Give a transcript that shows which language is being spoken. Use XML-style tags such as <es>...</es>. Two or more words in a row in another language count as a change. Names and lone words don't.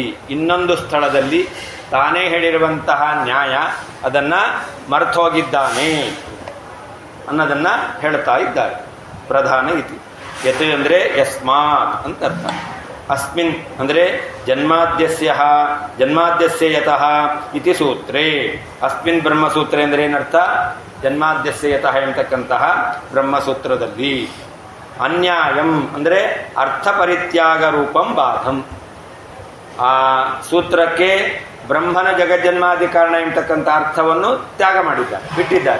<kn>ಇನ್ನೊಂದು ಸ್ಥಳದಲ್ಲಿ ತಾನೇ ಹೇಳಿರುವಂತಹ ನ್ಯಾಯ ಅದನ್ನು ಮರೆತೋಗಿದ್ದಾನೆ ಅನ್ನೋದನ್ನು ಹೇಳ್ತಾ ಇದ್ದಾರೆ.</kn> <sa>ಪ್ರಧಾನ ಇತಿ ಯತ್</sa> <kn>ಅಂದರೆ ಯಸ್ಮಾತ್ ಅಂತ ಅರ್ಥ.</kn> <sa>ಅಸ್ಮಿನ್ ಅಂದರೆ ಜನ್ಮಾದ್ಯಸ್ಯ ಯತಃ ಇತಿ ಸೂತ್ರೇ.</sa> <kn>ಅಸ್ಮಿನ್ ಬ್ರಹ್ಮಸೂತ್ರ ಅಂದರೆ ಏನರ್ಥ?</kn> <sa>ಜನ್ಮಾದ್ಯಸ್ಯ ಯತಃ</sa> <kn>ಎಂಬತಕ್ಕಂತಹ ಬ್ರಹ್ಮಸೂತ್ರದಲ್ಲಿ ಅನ್ಯಾಯಂ ಅಂದರೆ</kn> <sa>ಅರ್ಥ ಪರಿತ್ಯಾಗ ರೂಪಂ ಬಾಧಂ.</sa> <kn>ಆ ಸೂತ್ರಕ್ಕೆ ಬ್ರಹ್ಮನ ಜಗಜ್ಜನ್ಮಾದಿ ಕಾರಣ ಎಂಬತಕ್ಕಂಥ ಅರ್ಥವನ್ನು ತ್ಯಾಗ ಮಾಡಿದ್ದಾರೆ, ಬಿಟ್ಟಿದ್ದಾರೆ.</kn>